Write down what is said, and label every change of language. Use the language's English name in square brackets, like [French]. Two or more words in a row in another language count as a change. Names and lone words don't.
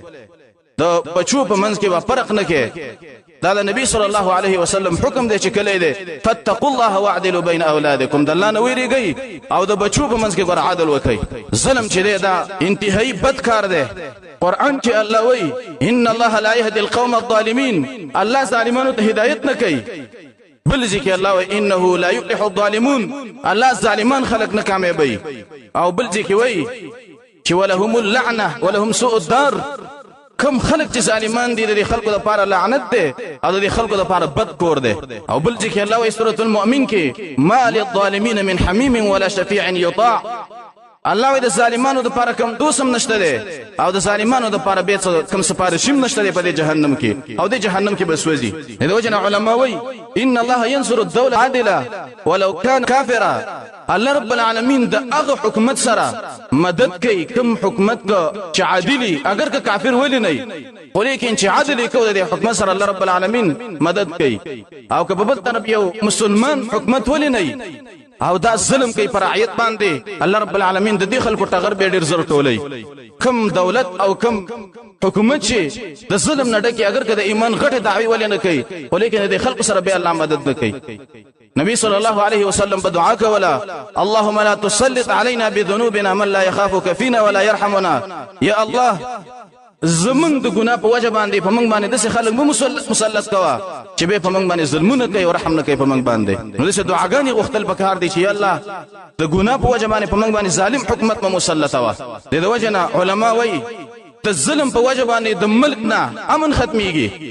[Pashto] د بچو په منځ کې فرق نه کې. دا د نبی [Arabic] صلی الله علیه وسلم [Pashto] حکم دی چې کله دی [Arabic] فتقوا الله واعدلوا بین اولادکم، [Pashto] د الله نه ویریږئ او د بچو په منځ کې ور عدل وکړئ. ظلم چې دی دا انتهایی بد کار دی. قرآن کې الله وایي [Arabic] ان الله لا يهدي القوم الظالمين، [Pashto] الله ظالمانو ته هدایت نه کوي. بل ځکه الله وایي [Arabic] انه لا يفلح الظالمون، [Pashto] الله ظالمان خلق نه کامیابوي. او بل ځکه وایي چې [Arabic] ولهم اللعنه ولهم سوء الدار، [Pashto] کم خلق چې ظالمان دي د خلکو لپاره لعنت ده او د خلکو لپاره بد کور ده. او بل ځکه الله وایي سورۃ المؤمن کې [Arabic] ما للظالمین من حمیم ولا شفیع یطاع، [Pashto] الله وایي د ظالمانو لپاره کم دوسم نشته ده او د ظالمانو لپاره به کم سپارښیم نشته ده په جهنم کې او د جهنم کې بسوځي. د وجنه علما وایي [Arabic] ان الله ينصر الدوله عادله ولو كان كافرا، [Pashto] الله رب العالمین د هغه حکومت سره مدد کوي کوم حکومت چې عادلی اگر که کافر ولی نه، خو لیکن چې عادلی کوي د حکومت سره الله رب العالمین مدد کوي. او که په بل طرف یو مسلمان حکومت ولی نه او دا ظلم کوي پر رعیت باندې، الله رب العالمین د دې خلکو ټغر به ډیر زر ټولي. کم دولت او کم حکومت چې د ظلم نه ډکه اگر که د ایمان غټه دعوی ولې نه کوي، ولیکن د خلکو سره به الله مدد نه کوي. نبی [Arabic] صلی الله علیه وسلم [Pashto] بدعا کولا [Arabic] اللهم لا تسلط علينا بذنوبنا من لا يخافك فينا ولا يرحمنا. [Pashto] یا الله زمون د ګناه په وجه باندې په موږ باندې د خلک به مسلط کوا چې به په موږ باندې ظلمونه کوي او رحم نه کوي په موږ باندې. نو دغه دعاګانې غوښتل پکار دي چې یا الله د ګناه په وجه باندې په موږ باندې ظالم حکومت مسلط وا. د وجه نه علما وایي د ظلم په وجه باندې د ملک نه امن ختميږي.